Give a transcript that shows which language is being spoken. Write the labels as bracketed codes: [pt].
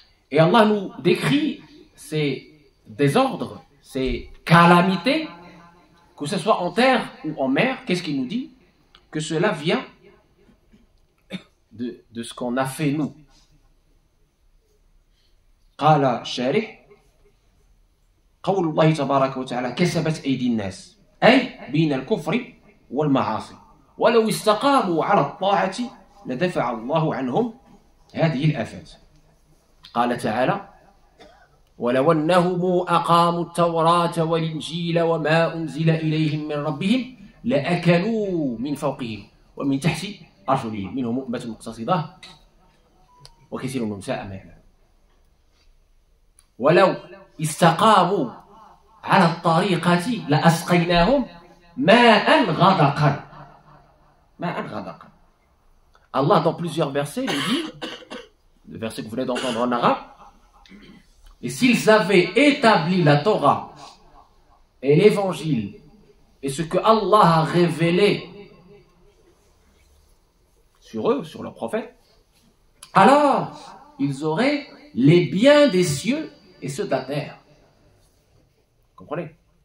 [fr] Et Allah nous décrit ces désordres, ces calamités, que ce soit en terre ou en mer. Qu'est-ce qu'il nous dit? Que cela vient de ce qu'on a fait nous. [ar] قال الشارح قول الله تبارك وتعالى كسبت أيدي الناس أي بين الكفر والمعاصي ولو استقاموا على الطاعة لدفع الله عنهم هذه الآفات. قال تعالى ولو أنهم أقاموا التوراة والإنجيل وما أنزل إليهم من ربهم لأكلوا من فوقهم ومن تحت أرجلهم منهم أمة مقتصدة وكثير منهم ساء ما يعملون. ولو استقاموا على الطريقة لأسقيناهم ماء غدقا. ماء غدقا. [fr] Allah dans plusieurs versets nous dit, le verset que vous venez d'entendre en arabe, et s'ils avaient établi la Torah et l'évangile et ce que Allah a révélé sur eux, sur leurs prophètes, alors ils auraient les biens des cieux et ceux de la terre. Vous comprenez?